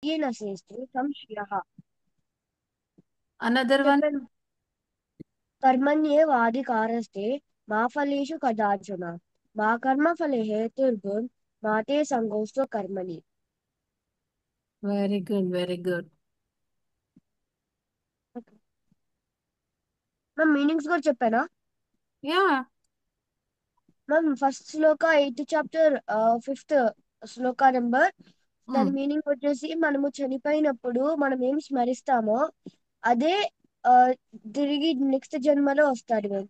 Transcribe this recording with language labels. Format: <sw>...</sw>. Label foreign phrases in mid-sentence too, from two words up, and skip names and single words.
<sa>నశేస్తు సంశయః.</sa> <en>another one.</en> <te>చెప్పండి.</te> <sa>कर्मण्येवाधिकारस्ते मा फलेषु कदाचन मा कर्मफले हेतुर्भुर् मा ते संगोऽस्त्व कर्मणि.</sa> <en>very good, very good. ma'am meanings</en> <te>కూడా చెప్పానా?</te> <en>యా. ma'am first</en> <te>శ్లోక 8th చాప్టర్ 5th శ్లోక నెంబర్, దాని మీనింగ్ వచ్చేసి మనము చనిపోయినప్పుడు మనం ఏం స్మరిస్తామో అదే ఆ, తిరిగి నెక్స్ట్ జన్మలో వస్తాడు మ్యామ్.</te>